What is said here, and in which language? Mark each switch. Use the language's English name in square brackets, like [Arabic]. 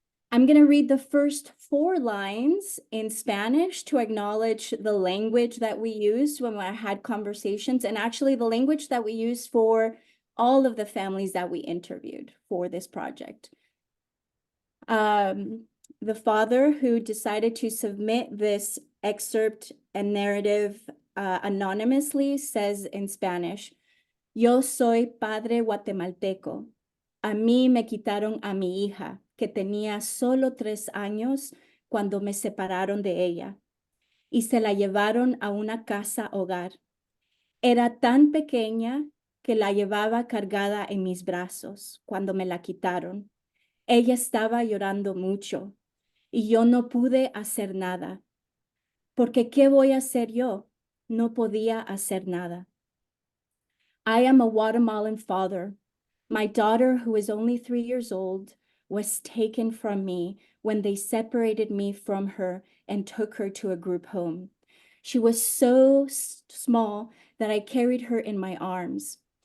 [English] I'm going to read the first 4 lines in Spanish to acknowledge the language that we used when I had conversations, and actually the language that we used for all of the families that we interviewed for this project. The father who decided to submit this excerpt and narrative anonymously says in Spanish, [Spanish] "Yo soy padre guatemalteco. A mí me quitaron a mi hija, que tenía solo 3 años cuando me separaron de ella, y se la llevaron a una casa hogar. Era tan pequeña que la llevaba cargada en mis brazos cuando me la quitaron. Ella estaba llorando mucho, y yo no pude hacer nada. Porque ¿qué voy a hacer yo? No podía hacer nada. [English] I am a Guatemalan father. My daughter, who is only 3 years old, was taken from me when they separated me from her and took her to a group home. She was so small that I carried her in my arms.